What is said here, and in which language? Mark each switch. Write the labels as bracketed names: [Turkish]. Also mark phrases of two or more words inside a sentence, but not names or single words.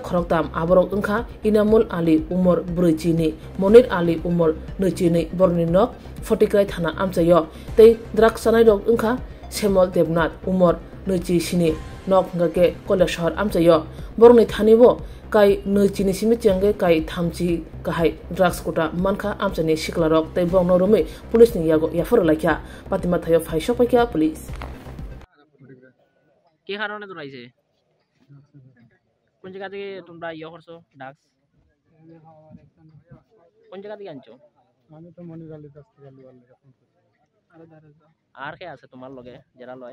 [Kok Borok] khoroktam aborok wngkha Inamul Ali umor 4 ni Monir Ali umor 2 ni borni nok fotigrai thana amchayo tei drugs sanai rok wngkha Semol Debnath umor 2 ni nok ngake Kolya shahar amchayo borni thanibo kai chini simi changge kai thamchi kahai drugs kota manka amchani siklarok tei bongno rumi police ni yago yafor laikya patima thayo phaisok paikya police [Bangla] কি কারণে দৌড়াইছে কোন জায়গা থেকে তোমরা ইয়ে করছো ড্রাগস কোন জায়গা থেকে আনছো আমি তো মনির আলী কাছ থেকে লিওয়াল এখন আর কে আছে তোমার লগে যারা লয়